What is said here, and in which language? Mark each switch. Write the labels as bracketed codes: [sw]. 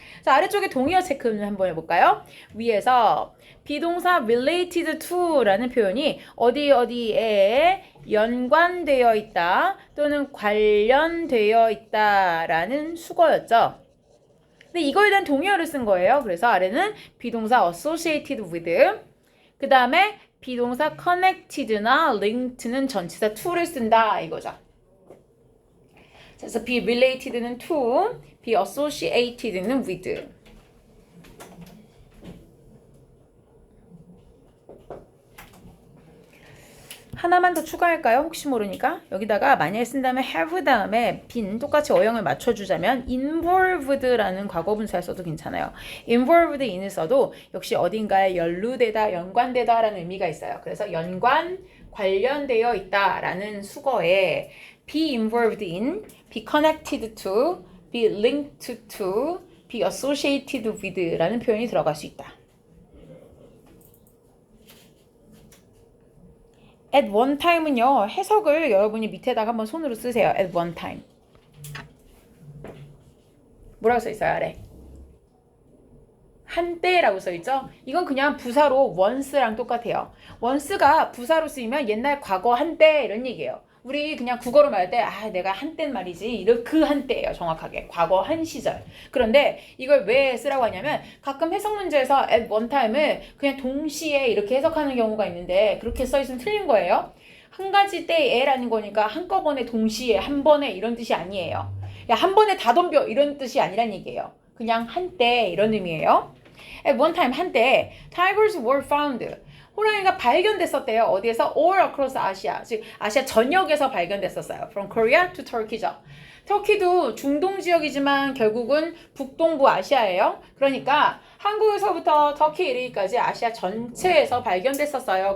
[ko] 자, 아래쪽에 동의어 체크를 한번 해볼까요? 위에서 비동사 related to 라는 표현이 어디에 연관되어 있다 또는 관련되어 있다 라는 수거였죠. 근데 이거에 대한 동의어를 쓴 거예요. 그래서 아래는 비동사 associated with 그 다음에 비동사 connected나 linked는 전치사 to를 쓴다 이거죠. 그래서 [en] be related는 to, be associated는 with. [ko] 하나만 더 추가할까요? 혹시 모르니까. 여기다가 만약에 쓴다면 have 다음에 been 똑같이 어형을 맞춰주자면 involved라는 과거분사를 써도 괜찮아요. involved in을 써도 역시 어딘가에 연루되다, 연관되다 라는 의미가 있어요. 그래서 연관, 관련되어 있다 라는 수거에 [en] be involved in, be connected to, be linked to, be associated with [ko] 라는 표현이 들어갈 수 있다. at one time은요. 해석을 여러분이 밑에다가 한번 손으로 쓰세요. at one time. 뭐라고 써 있어요? 아래. 한때라고 써 있죠? 이건 그냥 부사로 once랑 똑같아요. once가 부사로 쓰이면 옛날 과거 한때 이런 얘기예요. 우리 그냥 국어로 말할 때 내가 한때는 말이지 이런 그 한때예요. 정확하게 과거 한 시절. 그런데 이걸 왜 쓰라고 하냐면 가끔 해석 문제에서 at one time을 그냥 동시에 이렇게 해석하는 경우가 있는데 그렇게 써 있으면 틀린 거예요. 한 가지 때에라는 거니까 한꺼번에 동시에 한 번에 이런 뜻이 아니에요. 야, 한 번에 다 덤벼 이런 뜻이 아니란 얘기예요. 그냥 한때 이런 의미예요. [en] At one time [ko] 한때 [en] tigers were found. [ko] 호랑이가 발견됐었대요. 어디에서? [en] All across Asia. [ko] 즉 아시아 전역에서 발견됐었어요. [en] From Korea to Turkey죠. [ko] 터키도 중동 지역이지만 결국은 북동부 아시아예요. 그러니까 한국에서부터 터키 이르기까지 아시아 전체에서 발견됐었어요.